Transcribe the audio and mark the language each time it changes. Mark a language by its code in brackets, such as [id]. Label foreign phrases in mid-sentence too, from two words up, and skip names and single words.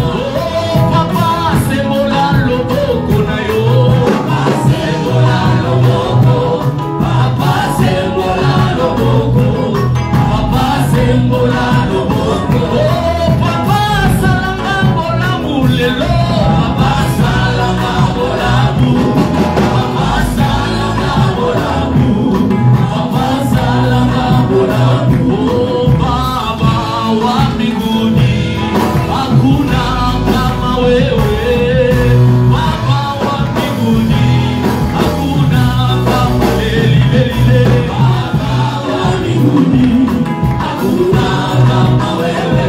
[ln] Oh, Papa sembola loboko na yo, Papa sembola loboko, Papa sembola loboko, Papa sembola loboko. Oh, Papa salanga bolamu lelo, Papa salanga bolamu, Papa salanga bolamu, Papa salanga bolamu. [sw] Oh, Baba wa mbinguni, hakuna kama wewe. Baba wa mbinguni, hakuna kama wewe. Baba wa mbinguni, hakuna kama wewe.